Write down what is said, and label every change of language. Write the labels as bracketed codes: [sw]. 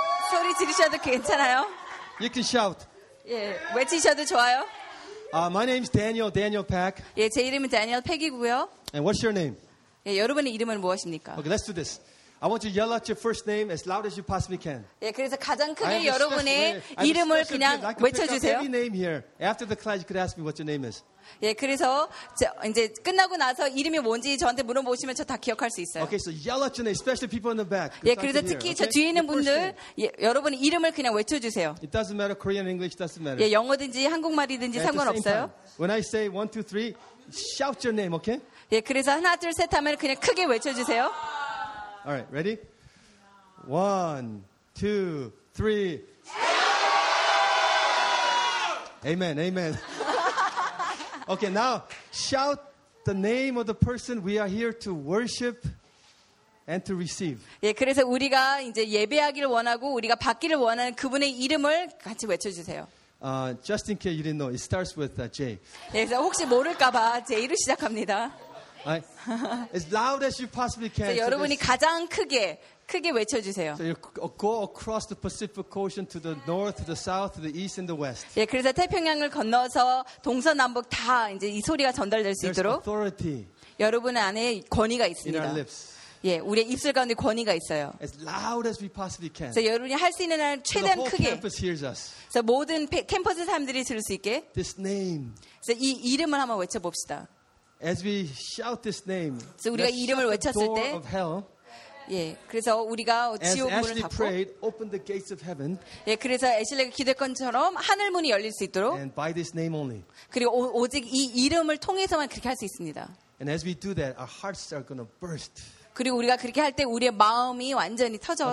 [ko] 소리 지르셔도 괜찮아요. [en] You can shout. [ko] 예, 외치셔도 좋아요. [en] My name is Daniel. Daniel Pack. [ko] 예, 제 이름은 다니엘 팩이고요. [en] And what's your name? [ko] 예, 여러분의 이름은 무엇입니까? [en] Okay, let's do this. I want you to yell out your first name as loud as you possibly can. [ko] 예, 그래서 가장 크게 여러분의 이름을 그냥 외쳐주세요. [en] Any name here? After the class, you could ask me what your name is. [ko] 예, 그래서 이제 끝나고 나서 이름이 뭔지 저한테 물어보시면 저 다 기억할 수 있어요. [en] Okay, so yell out your name, especially people in the back. [ko] 예, 그래서 특히 저 뒤에 있는 분들, 예, 여러분 이름을 그냥 외쳐주세요. [en] It doesn't matter Korean, English doesn't matter. [ko] 예, 영어든지 한국말이든지 상관없어요. [en] When I say one, two, three, shout your name, okay? [ko] 예, 그래서 하나, 둘, 셋 하면 그냥 크게 외쳐주세요. [en] All right, ready? One, two, three. Amen, amen. Okay, now shout the name of the person we are here to worship and to receive. [ko] 예, 그래서 우리가 이제 예배하기를 원하고 우리가 받기를 원하는 그분의 이름을 같이 외쳐주세요. [en] Just in case you didn't know, it starts with J. [ko] 예, 그래서 혹시 모를까봐 J로 시작합니다. [en] As loud as you possibly can. [ko] 여러분이 가장 크게 크게 외쳐주세요. [en] So you go across the Pacific Ocean to the north, to the south, to the east, and the west. [ko] 예, 그래서 태평양을 건너서 동서남북 다 이제 이 소리가 전달될 수 있도록. [en] Authority. [ko] 여러분 안에 권위가 있습니다. [en] In our lips. [ko] 예, 우리의 입술 가운데 권위가 있어요. [en] As loud as we possibly can. [ko] 그래서 여러분이 할 수 있는 한 최대한 크게. [en] The whole campus hears us. [ko] 그래서 모든 캠퍼스 사람들이 들을 수 있게. [en] This name. [ko] 그래서 이 이름을 한번 외쳐봅시다. [en] As we shout this name. [ko] 그래서 우리가 이름을 외쳤을 때. [en] Door of hell. [ko] 예, 그래서 우리가 지옥 문을 닫고 [en] prayed, open the gates of heaven, [ko] 예, 그래서 애슐리가 기대했던 것처럼 하늘 문이 열릴 수 있도록 [en] and by this name only. [ko] 그리고 오직 이 이름을 통해서만 그렇게 할 수 있습니다. [en] And as we do that, our hearts are gonna burst. [ko] 그리고 우리가 그렇게 할 때 우리의 마음이 완전히 터져